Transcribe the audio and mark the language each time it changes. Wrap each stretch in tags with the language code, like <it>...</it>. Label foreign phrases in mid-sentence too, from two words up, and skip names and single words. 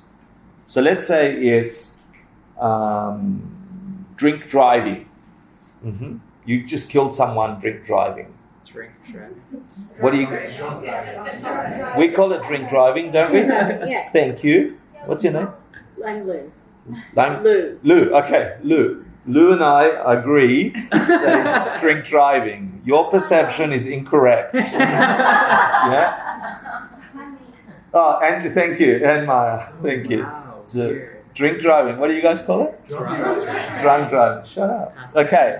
<en>So let's say it's drink driving. You just killed someone, drink driving. Drink driving. What do you? We call it drink driving, don't we? Yeah. Thank you. What's your name? I'm Lou. Lou. Lou. Okay, Lou. Lou and I agree that it's drink driving. Your perception is incorrect. Yeah. Oh, and thank you, and Maya. Thank you. Wow. So, Weird. drink driving. What do you guys call it? Drunk driving. Shut up. Okay.</en>